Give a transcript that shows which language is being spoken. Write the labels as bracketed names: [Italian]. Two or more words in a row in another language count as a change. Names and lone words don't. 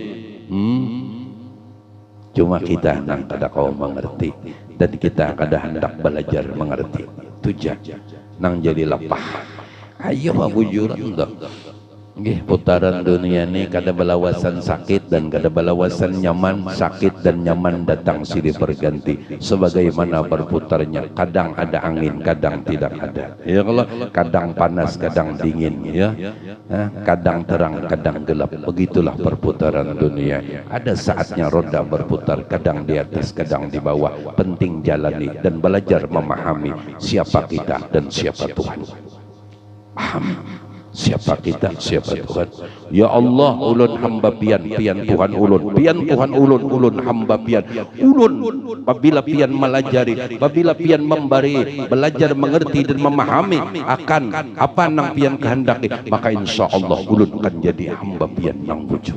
[Banjar] Cuma kita nang kada kau mengerti dan kita kada hendak belajar mengerti. Tujuh nang jadi lepah. Ayo bujuran dah. Nggih, putaran dunia ini kada balawasan sakit dan kada balawasan nyaman. Sakit dan nyaman datang silih berganti sebagaimana berputarnya. Kadang ada angin, kadang tidak ada. Ya Allah, kadang panas, kadang dingin, ya. Kadang terang, kadang gelap. Begitulah perputaran dunia. Ada saatnya roda berputar, kadang di atas, kadang di bawah. Penting jalani dan belajar memahami siapa kita dan siapa Tuhan. Paham? Siapa kita, siapa Tuhan. Ya Allah, ulun hamba pian, pian Tuhan ulun, pian Tuhan ulun, ulun hamba pian ulun. Apabila pian melajari, apabila pian memberi, belajar mengerti dan memahami akan apa nang pian kehendaki, maka [Arabic] إن شاء الله [Banjar] ulun akan jadi hamba pian yang bujur.